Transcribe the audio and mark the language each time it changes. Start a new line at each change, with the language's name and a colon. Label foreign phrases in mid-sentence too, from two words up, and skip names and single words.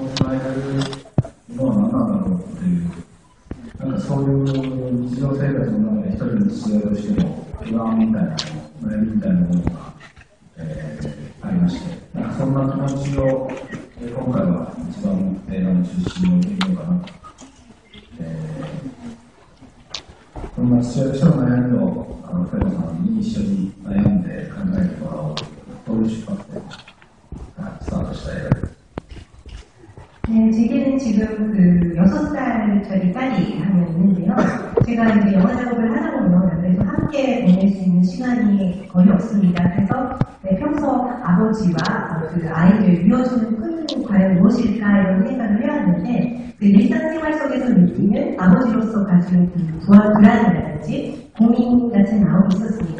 Japanese: えるのは何なんだろうっていう、なんかそういう日常生活の中で一人の父親としての不安みたいな悩みみたいなものが、ありまして、なんかそんな気持ちを、今回は一番映画の中心に置いてみようかなと。そんな父親としての悩みを福山さんに一緒に悩んで考えてもらおうという出発点からスタートした映画です。
Korean: 제게는 지금 그 6살짜리 딸이 한 명 있는데요. 제가 이제 영화 작업을 하다 보면 그래서 함께 보낼 수 있는 시간이 거의 없습니다. 그래서 평소 아버지와 그 아이를 이어주는 끈은 과연 무엇일까 이런 생각을 해왔는데 그 일상생활 속에서 느끼는 아버지로서 가진 그 불안이라든지 고민 같은 마음이 있었습니다.